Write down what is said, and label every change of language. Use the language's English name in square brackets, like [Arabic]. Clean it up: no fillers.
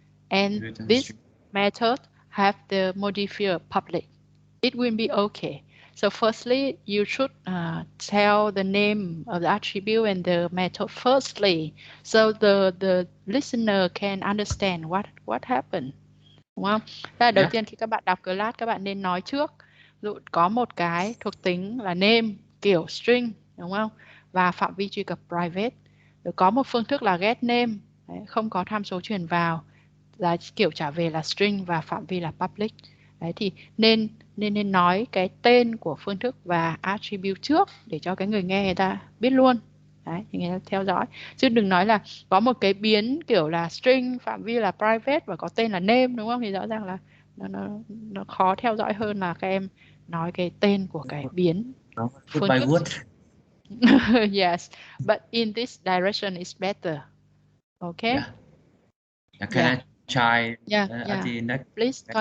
[English] And this method have the modifier public. It will be okay. So firstly, you should tell the name of the attribute and the method firstly, so the listener can understand what happened. [Vietnamese] Đúng không? Là đầu tiên khi các bạn đọc class, các bạn nên nói trước. Dụ có một cái thuộc tính là name kiểu string, đúng không? Và phạm vi truy cập private. Rồi có một phương thức là get name, đấy, không có tham số truyền vào, là kiểu trả về là string và phạm vi là public. Đấy thì nên nói cái tên của phương thức và attribute trước để cho cái người nghe người ta biết luôn. Đấy, thì người ta theo dõi. Chứ đừng nói là có một cái biến kiểu là string, phạm vi là private và có tên là name, đúng không? Thì rõ ràng là nó khó theo dõi hơn là các em nói cái tên của cái biến phương thức. [English] Yes, but in this direction is better. Okay? Can I try at the next Please method?